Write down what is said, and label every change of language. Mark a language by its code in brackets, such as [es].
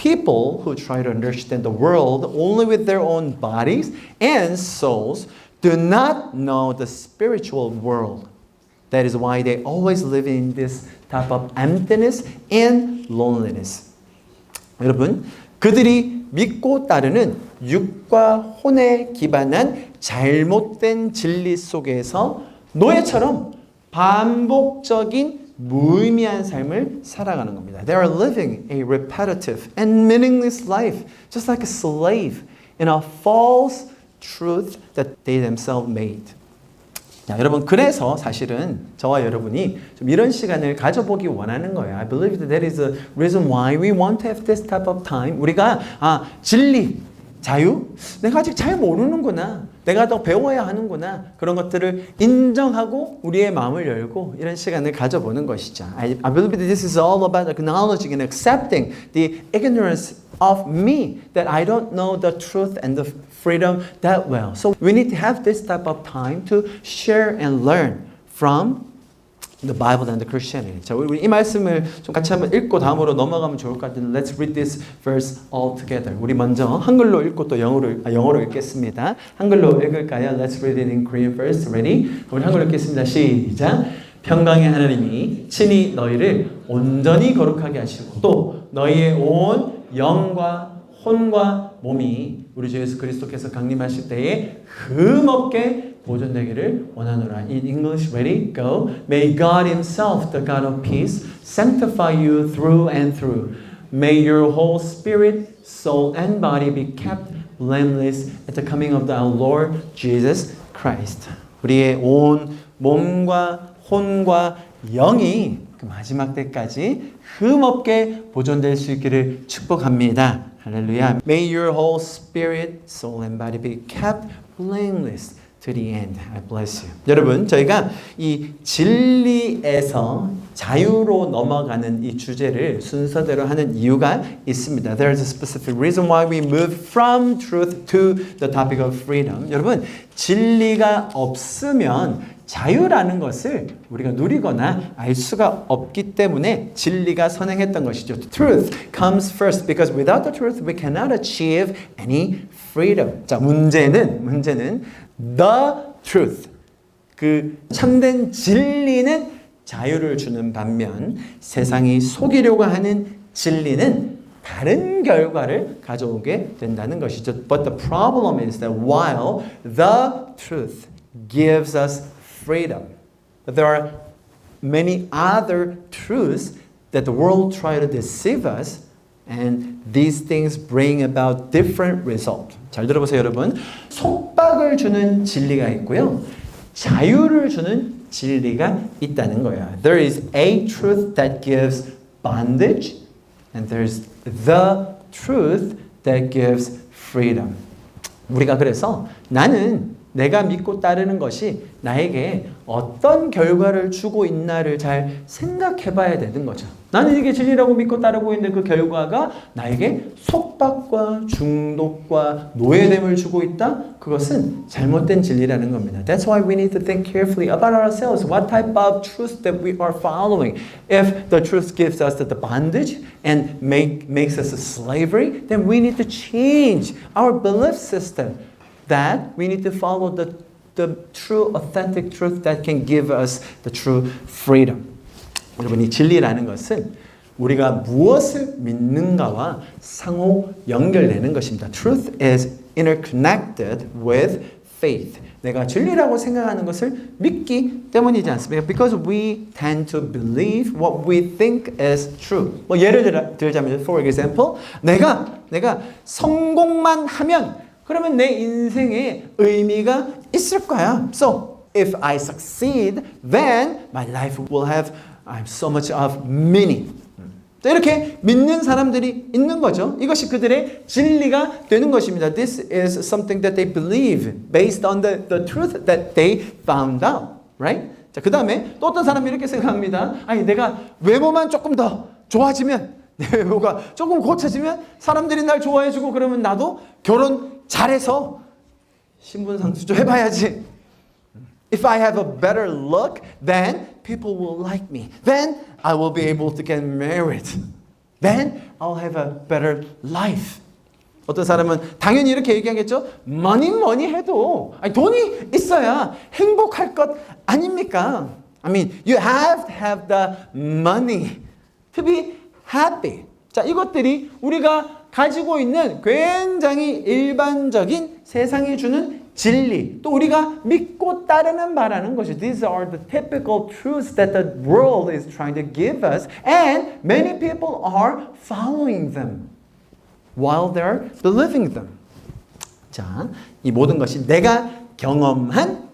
[en] People who try to understand the world only with their own bodies and souls do not know the spiritual world. That is why they always live in this type of emptiness and loneliness. [ko] 여러분, 그들이 믿고 따르는 육과 혼에 기반한 잘못된 진리 속에서 노예처럼 반복적인 무의미한 삶을 살아가는 겁니다. [en] They are living a repetitive and meaningless life, just like a slave in a false truth that they themselves made. [ko] 자, 여러분 그래서 사실은 저와 여러분이 좀 이런 시간을 가져보기 원하는 거예요. [en] I believe that is the reason why we want to have this type of time. [ko] 우리가 진리, 자유? 내가 아직 잘 모르는구나. 내가 더 배워야 하는구나. 그런 것들을 인정하고 우리의 마음을 열고 이런 시간을 가져보는 것이죠. [en] I believe that this is all about acknowledging and accepting the ignorance of me, that I don't know the truth and the freedom that well. So we need to have this type of time to share and learn from the Bible and the Christianity. [ko] 자, 우리 이 말씀을 좀 같이 한번 읽고 다음으로 넘어가면 좋을 것 같은데 [en] Let's read this verse all together. [ko] 우리 먼저 한글로 읽고 또 영어로 읽겠습니다. 한글로 읽을까요? [en] Let's read it in Korean first. Ready? [ko] 우리 한글로 읽겠습니다. 시작. 평강의 하나님이 친히 너희를 온전히 거룩하게 하시고 또 너희의 온 영과 혼과 몸이 우리 주 예수 그리스도께서 강림하실 때에 흠없게 보존되기를 원하노라. [en] In English, ready? Go. May God himself, the God of peace, sanctify you through and through. May your whole spirit, soul, and body be kept blameless at the coming of our Lord Jesus Christ. [ko] 우리의 온 몸과 혼과 영이 그 마지막 때까지 흠없게 보존될 수 있기를 축복합니다. 할렐루야. [en] May your whole spirit, soul, and body be kept blameless to the end. I bless you. [ko] 여러분, 저희가 이 진리에서 자유로 넘어가는 이 주제를 순서대로 하는 이유가 있습니다. [en] There's a specific reason why we move from truth to the topic of freedom. [ko] 여러분, 진리가 없으면 자유라는 것을 우리가 누리거나 알 수가 없기 때문에 진리가 선행했던 것이죠. [en] Truth comes first because without the truth we cannot achieve any freedom. [ko] 자, 문제는 [en] the truth. [ko] 그 참된 진리는 자유를 주는 반면 세상이 속이려고 하는 진리는 다른 결과를 가져오게 된다는 것이죠. [en] But the problem is that while the truth gives us freedom, there are many other truths that the world try to deceive us, and these things bring about different results. [ko] 잘 들어보세요, 여러분. 속박을 주는 진리가 있고요, 자유를 주는 진리가 있다는 거예요. There is a truth that gives bondage, and there's the truth that gives freedom. 우리가 그래서 나는 내가 믿고 따르는 것이 나에게 어떤 결과를 주고 있나를 잘 생각해 봐야 되는 거죠. 나는 이게 진리라고 믿고 따르고 있는데 그 결과가 나에게 속박과 중독과 노예됨을 주고 있다? 그것은 잘못된 진리라는 겁니다. [en] That's why we need to think carefully about ourselves. What type of truth that we are following? If the truth gives us the bondage and makes us a slavery, then we need to change our belief system. That we need to follow the true, authentic truth that can give us the true freedom. [ko] 여러분, 이 진리라는 것은 우리가 무엇을 믿는가와 상호 연결되는 것입니다. [en] Truth is interconnected with faith. [ko] 내가 진리라고 생각하는 것을 믿기 때문이지 않습니까? [en] Because we tend to believe what we think is true. [ko] 뭐 예를 들자면, [en] for example, [ko] 내가 성공만 하면 그러면 내 인생에 의미가 있을 거야. [en] So, if I succeed, then my life will have so much of meaning. [ko] 자, 이렇게 믿는 사람들이 있는 거죠. 이것이 그들의 진리가 되는 것입니다. [en] This is something that they believe based on the truth that they found out. Right? [ko] 자, 그 다음에 또 어떤 사람이 이렇게 생각합니다. 아니, 내가 외모만 조금 더 좋아지면, 내 외모가 조금 고쳐지면 사람들이 날 좋아해주고 그러면 나도 결혼 잘해서 신분상 수조 해봐야지. [en] If I have a better look, then people will like me. Then I will be able to get married. Then I'll have a better life. [ko] 어떤 사람은 당연히 이렇게 얘기하겠죠. 뭐니 해도 돈이 있어야 행복할 것 아닙니까? [en] I mean, you have to have the money to be happy. [ko] 자, 이것들이 우리가 가지고 있는 굉장히 일반적인 세상이 주는 진리, 또 우리가 믿고 따르는 바라는 것이 [en] These are the typical truths that the world is trying to give us, and many people are following them while they're believing them. [ko] 자, 이 모든 것이 내가 경험한